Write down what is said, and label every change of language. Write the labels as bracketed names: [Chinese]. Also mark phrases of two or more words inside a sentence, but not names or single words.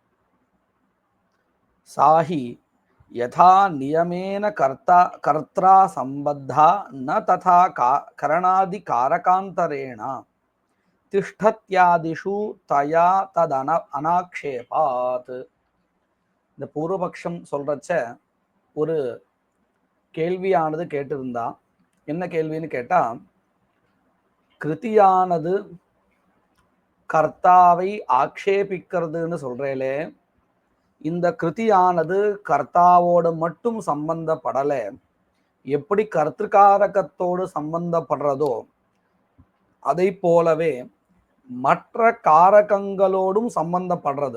[Sanskrit] सा हि यथा नियमेन कर्त्रा सम्बद्धा न तथा करणादि कारकान्तरेण तिष्ठत्यादिषु तया तद अनाक्षेपात्। [Tamil] இந்த பூர்வபக்ஷம் சொல்றச்ச ஒரு கேள்வியானது கேட்டிருந்தா, என்ன கேள்வின்னு கேட்டா, கிருதியானது கர்த்தாவை ஆக்ஷேபிக்கிறதுன்னு சொல்றேலே, இந்த கிருதியானது கர்த்தாவோடு மட்டும் சம்பந்தப்படலை, எப்படி கர்த்திருக்காரகத்தோடு சம்பந்தப்படுறதோ அதை போலவே மற்ற காரகங்களோடும் சம்பந்தப்படுறது.